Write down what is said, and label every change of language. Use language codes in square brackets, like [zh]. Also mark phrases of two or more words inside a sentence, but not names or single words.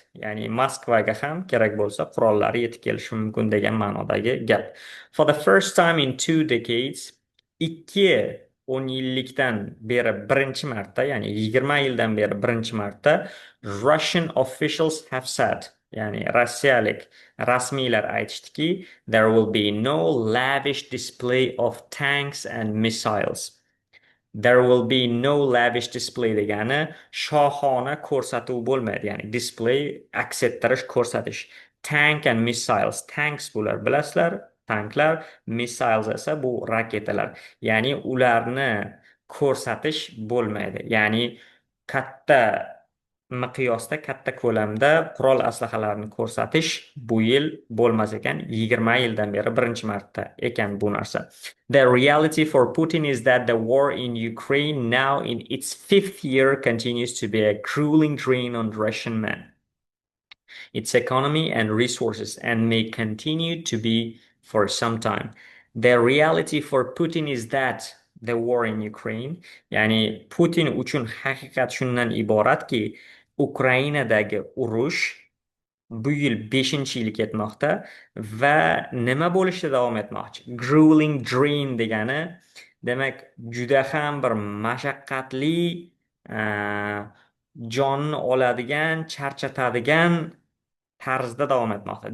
[uz] Ya'ni Moskvaga ham kerak bo'lsa qurollari yetib kelishi mumkin degan ma'nodagi gap. [en] For the first time in 2 decades, [uz] 10 yillikdan beri birinchi marta, ya'ni 20 yildan beri birinchi marta [en] Russian officials have said, [uz] ya'ni rossiyalik rasmiylar aytishdiki, [en] there will be no lavish display of tanks and missiles. There will be no lavish display [uz] degani shohona ko'rsatuv bo'lmaydi. Ya'ni display aks ettirish, ko'rsatish. [en] Tank and missiles. [uz] Tanks bular bilasizlar, tanklar, missiles esa bu raketalar. Ya'ni ularni ko'rsatish bo'lmaydi. Ya'ni katta miqyosda, katta ko'lamda qurol aslahalarni ko'rsatish bu yil bo'lmas ekan, 20 yildan beri birinchi marta ekan bu narsa. [en] The reality for Putin is that the war in Ukraine, now in its 5th year, continues to be a grueling drain on Russian men, its economy and resources, and may continue to be for some time. The reality for Putin is that the war in Ukraine, [uz] ya'ni Putin uchun haqiqat shundan iboratki, Ukrainadagi urush bu yil 5-yil ketmoqda va nima bo'lishda davom etmoqchi? [en] Grueling drain [uz] degani demak juda ham bir mashaqqatli, jonni oladigan, charchatadigan tarzda davom etmoqda.